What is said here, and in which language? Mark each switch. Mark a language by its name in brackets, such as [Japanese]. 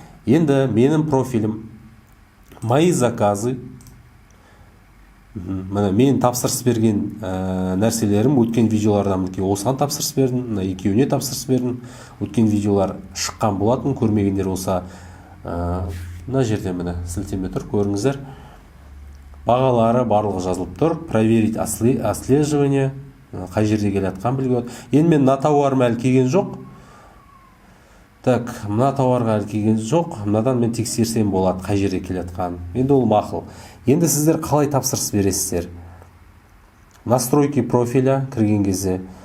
[Kazakh] Енді менің профилім, [Russian] мои заказы, [Kazakh] міне мен тапсырыс берген нәрселерім өткен видеолардан осыған тапсырыс бердім, мына екеуіне тапсырыс бердім. Өткен видеолар шыққан болатын, көрмегендер болса, мына жерде міне сілтеме тұр, көріңіздер. Бағалары барлығы жазылып тұр. [Russian] Проверить отслеживание. [Kazakh] Қай жерде келатқан білген. Енді мен мына тауарым әлі келген жоқ. Так, мына тауарға әлі келген жоқ. Мынадан мен тексерсем болады қай жерде келатқан. Енді ол мақұл. Енді сіздер қалай тапсырыс бересіздер? [Russian] Настройки профиля [Kazakh] кірген кезде.